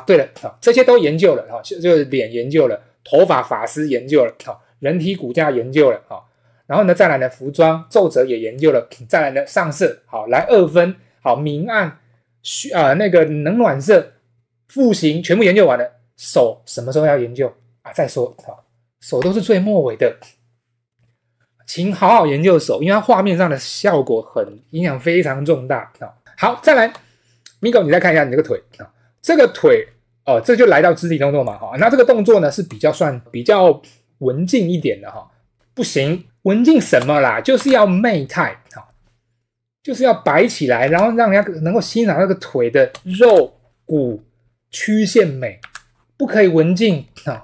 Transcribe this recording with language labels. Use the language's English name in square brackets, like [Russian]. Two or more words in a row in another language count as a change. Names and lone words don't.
[Chinese] 對了，這些都研究了，就是臉研究了，頭髮髮絲研究了，人體骨架研究了，然後呢，再來呢，服裝皺褶也研究了，再來呢，上色，好，來二分，好，明暗，那個冷暖色，腹型全部研究完了，手什麼時候要研究啊？再說，手都是最末尾的，請好好研究手，因為它畫面上的效果影響非常重大。好，再來 ，Migo，你再看一下你這個腿，這個腿，這就來到肢體動作嘛，那這個動作呢是比較文靜一點的哈，不行。文靜什麼啦？就是要媚態，就是要擺起來，然後讓人家能夠欣賞那個腿的肉骨曲線美，不可以文靜啊！